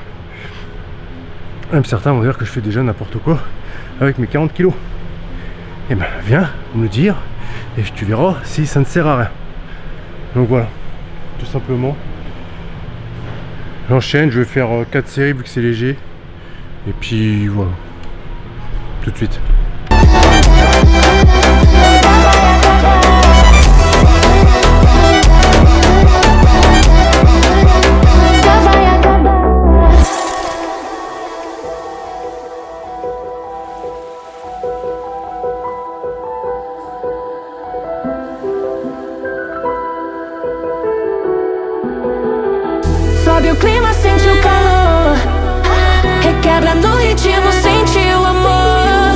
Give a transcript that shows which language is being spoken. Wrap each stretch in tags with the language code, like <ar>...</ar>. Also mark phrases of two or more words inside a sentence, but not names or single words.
<fr>Même certains vont dire que je fais déjà n'importe quoi avec mes 40 kilos. Et ben viens me le dire et tu verras si ça ne sert à rien. Donc voilà, tout simplement. J'enchaîne, je vais faire 4 séries vu que c'est léger. Et puis voilà. Tout de suite.</fr> <pt>Sobe o clima, sente o calor, requebra no ritmo, sente o amor.</pt>